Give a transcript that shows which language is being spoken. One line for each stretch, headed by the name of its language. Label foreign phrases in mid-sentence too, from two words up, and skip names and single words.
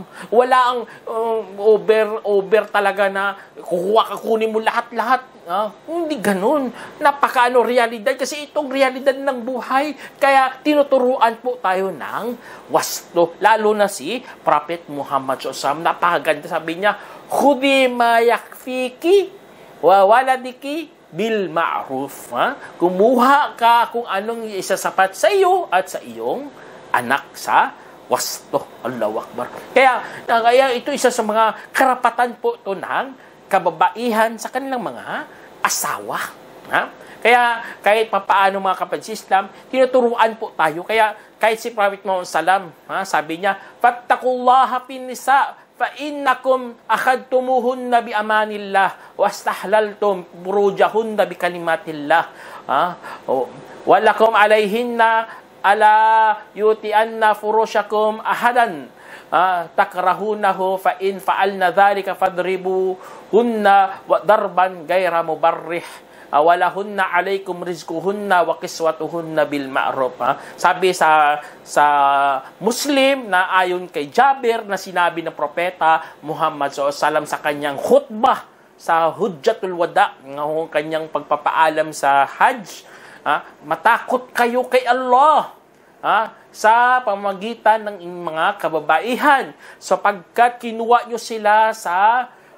Filipino: Wala ang over talaga na kukunin mo lahat-lahat. Hindi ganun. Realidad. Kasi itong realidad ng buhay. Kaya tinuturuan po tayo ng wasto. Lalo na si Prophet Muhammad SAW. Napakaganda. Sabi niya,
Arabic: خذي ما يكفيك وولدك بالمعروف.
Filipino: Kumuha ka kung anong isasapat sa iyo at sa iyong anak sa wasto.
Arabic: الله أكبر.
Filipino: Kaya ito isa sa mga karapatan po ito ng kababaihan sa kanilang mga asawa. Ha? Kaya kahit papaano mga kapatid sa Islam, tinuturuan po tayo. Kaya kahit si Prophet Muhammad Sallam, sabi niya,
Arabic: "فاتقوا الله في النساء فإنكم أخذتموهن بأمان الله واستحللتم فروجهن بكلمة الله." ولكم عليهن ألا يوطئن فرشكم أحدا تكرهونه فإن فعلن ذلك فاضربوهن ضربا غير مبرح ولهن عليكم رزقهن وكسوتهن بالمعروف.
Filipino: Sabi sa Muslim na ayon kay Jabir na sinabi ng propeta Muhammad SAW sa kanyang khutbah sa Hujjatul Wada, ng kanyang pagpapaalam sa Hajj, matakot kayo kay Allah sa pamamagitan ng mga kababaihan sapagkat kinuha nyo sila sa